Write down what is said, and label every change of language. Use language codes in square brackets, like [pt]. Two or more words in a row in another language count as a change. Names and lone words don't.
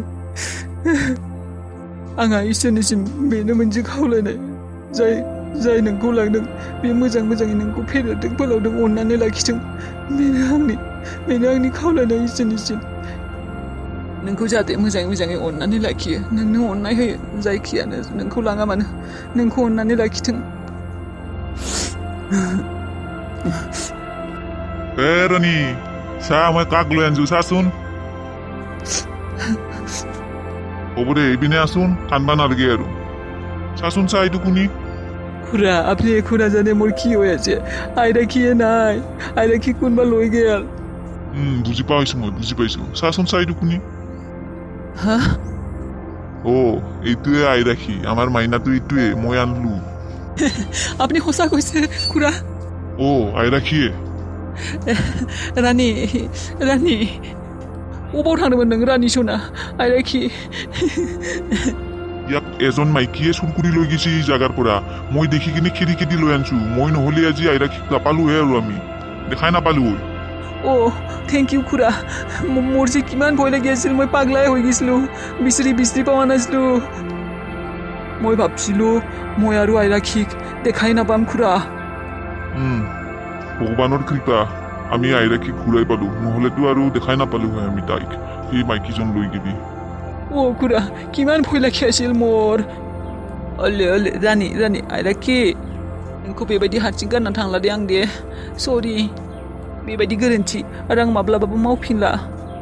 [brx] आंहा इसोरनिसिम बेनो मोनसे खावलायनाय जाय नोंखौ लांदों बे मोजाङै नोंखौ फेदेरदों फोलावदों अननानै लाखिथों बेनो आंनि खावलायनाय इसोरनिसिम नोंखौ जाहाथे मोजाङै अननानै लाखियो नोंनो अननाय होयो जायखियानो नोंखौ लाङा मानो नोंखौ अननानै लाखिथों [as] ৰনি চাহ মই কাক লৈ আনছো চাচোন হ'ব দে এইপিনে আছোন কান্দবা নালাগে আৰু চাচোন চাহ এইটো কোনি খুৰা আপুনি একো নাজানে মোৰ কি হৈ আছে আইৰাখিয়ে নাই আইৰাখি কোনোবা লৈ গেল বুজি পাইছো চাচোন চাহ এইটো কোনি হা এইটোৱে আইৰাখি আমাৰ মাইনাটো এইটোৱে মই আনলো আপুনি সঁচা কৈছে খুৰা আইৰাখিয়ে [brx] रानी अबाव थांदोंमोन नों रानी सना आइराखि [as] ইয়াক এজন মাইকীয়ে চুৰ কৰি লৈ গৈছে এই জাগাৰ পৰা মই দেখি কিনে খেদি লৈ আনছো মই নহ'লে আজি আইৰাখিক নাপালোহে আৰু আমি দেখাই নাপালো [en] thank you [as] খুৰা মোৰ যে কিমান ভয় লাগি আছিল মই পাগলাই হৈ গৈছিলো বিচাৰি পোৱা নাছিলো মই ভাবছিলো মই আৰু আইৰাখিক দেখাই নাপাম খুৰা ভগৱানৰ কৃপা আমি আইৰাখিক ঘূৰাই পালো নহ'লেতো আৰু দেখাই নাপালো হয় আমি তাইক সেই মাইকীজন লৈ গেলি খুৰা কিমান ভয় লাগি আছিল মোৰ অলে [brx] रानी आइराखि नोंखौ बेबायदि हारसिं गारना थांला दे आं दे सरि बेबायदि गोरोन्थि आरो आं माब्लाबाबो मावफिनला